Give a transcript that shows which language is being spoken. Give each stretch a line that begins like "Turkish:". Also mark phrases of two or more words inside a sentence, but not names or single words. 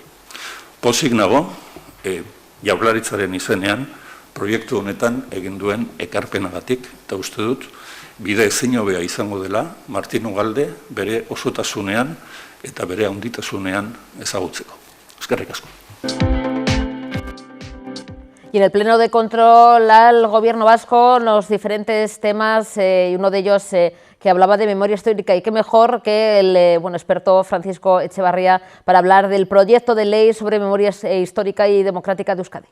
Basque: Pozik nago, Jaurlaritzaren izenean, proiektu honetan egin duen ekarpenagatik, eta uste dut, bide ezin hobea izango dela, Martin Ugalde bere osotasunean eta bere handitasunean ezagutzeko. Eskerrik asko.
Spanish: Y en el pleno de control al Gobierno vasco, los diferentes temas, y uno de ellos que hablaba de memoria histórica, y qué mejor que el experto Francisco Echevarría para hablar del proyecto de ley sobre memoria histórica y democrática de Euskadi.